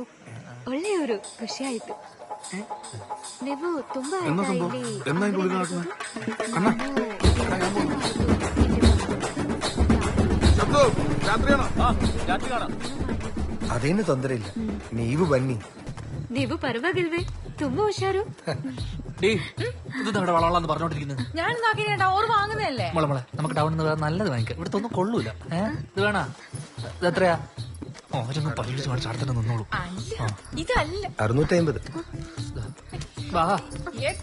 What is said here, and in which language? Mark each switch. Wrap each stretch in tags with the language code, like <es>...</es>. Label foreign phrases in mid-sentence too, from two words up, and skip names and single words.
<kn>ಒಳ್ಳೆಯವರು, ಖುಷಿ ಆಯ್ತು. ನೀವು ತುಂಬಾ ಅದೇನು ತೊಂದರೆ ಇಲ್ಲ, ನೀವು ಬನ್ನಿ. ನೀವು ಪರವಾಗಿಲ್ವೇ? ತುಂಬಾ ಹುಷಾರು.</kn> <ml>ഇത് നമ്മുടെ വളവളാന്ന് പറഞ്ഞോണ്ടിരിക്കുന്നത്. ഞാൻ നോക്കിട്ടാ ഓർ വാങ്ങുന്നതല്ലേ. മോളെ നമുക്ക് ടൗണിൽ നിന്ന് വേറെ നല്ലത് വാങ്ങിക്കാം. ഇവിടുത്തെ ഒന്നും കൊള്ളൂല. ഇത് വേണ ഇത് എത്രയാ? ഓരൊന്നും പരിചരിച്ച് കാണിച്ച് അടുത്തന്നെ നിന്നോളൂ. ഇതല്ല 650. വാ</ml>